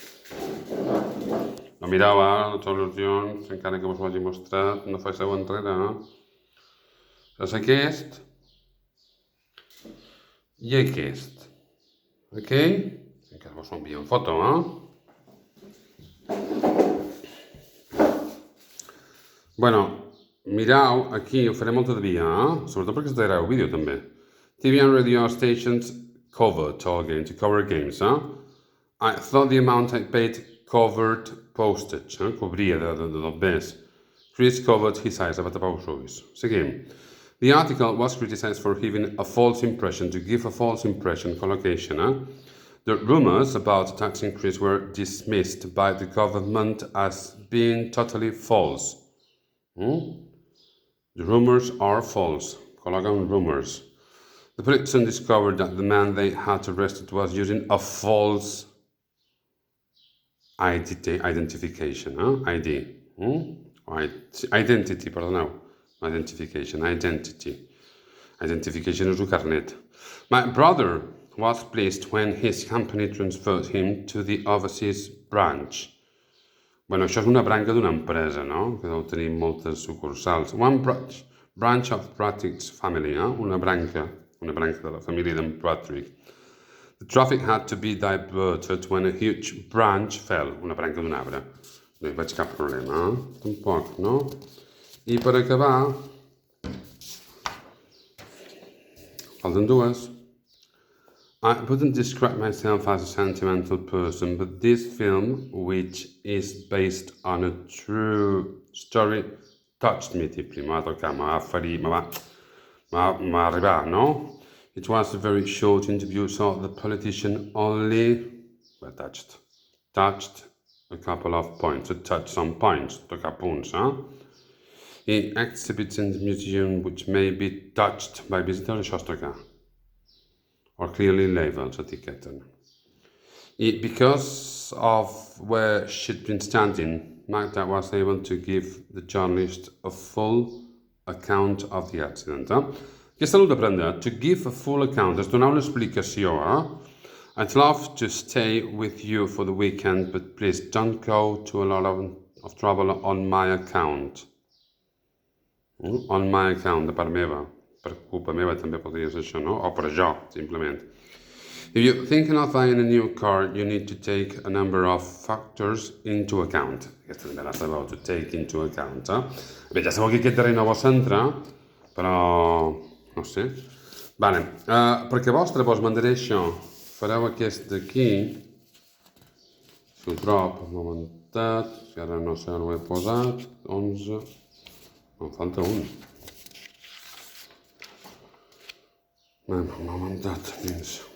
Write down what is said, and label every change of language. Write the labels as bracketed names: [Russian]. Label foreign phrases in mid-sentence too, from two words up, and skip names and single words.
[Catalan] No mireu, les solucions, encara que vos ho hagi mostrat, no faixeu enrere, És aquest i aquest. Ok? Encara vos ho envio en foto, Bueno, mireu, aquí ho faré molta de dia, Sobretot perquè estareu vídeo també. [English] TV and radio stations covered talking to cover games, I thought the amount I paid covered postage, [Catalan] cobria del bes. [English] Chris covered his eyes, [Catalan] va tapar els ulls. Seguim. [English] The article was criticized for giving a false impression, to give a false impression, collocation, The rumors about tax increase were dismissed by the government as being totally false. The rumors are false. [Catalan] Col·loca un rumors. [English] The police soon discovered that the man they had arrested was using a false identification, ID. [Catalan] Identity, perdoneu. [English] Identification, identity. [Catalan] Identification és un carnet. [English] My brother was pleased when his company transferred him to the overseas branch. [Catalan] Bueno, això és una branca d'una empresa, no? Que deu tenir moltes sucursals. [English] One branch of Patrick's family, [Catalan] Una branca de la família d'en Patrick. [English] The traffic had to be diverted when a huge branch fell, [Catalan] una branca d'un arbre. No hi veig cap problema, tampoc, no? I per acabar, falten dues. [English] I wouldn't describe myself as a sentimental person, but this film, which is based on a true story, touched me deeply. [Catalan] M'ha tocat, m'ha ferit, m'ha arribat, no? [English] It was a very short interview, so the politician only touched a couple of points, touched some points, [Catalan] tocar punts, [English] He exhibits in the museum which may be touched by visitors, [Catalan] això és tocar. [English] Or clearly labeled, etiquetten. Because of where she'd been standing, Magda was able to give the journalist a full account of the accident. [Catalan] Aquesta l'ho d'aprendre, [English] to give a full account, [Catalan] és donar una explicació. [English] I'd love to stay with you for the weekend, but please don't go to a lot of trouble on my account. On my account, [Catalan] de part meva. Per culpa meva també podria ser això, no? O per jo, simplement. [English] If you're thinking of buying a new car, you need to take a number of factors into account. [Catalan] Aquesta també la sabeu, [English] to take into account. [Catalan] Bé, ja sabeu que aquest darrer no vos centra, però no sé. Vale, perquè vostre vos mandaré això. Fareu aquest d'aquí. Si ho trobo, un momentet, si ara no sé on ho he posat. 11. Em falta un. Un momentet, dins.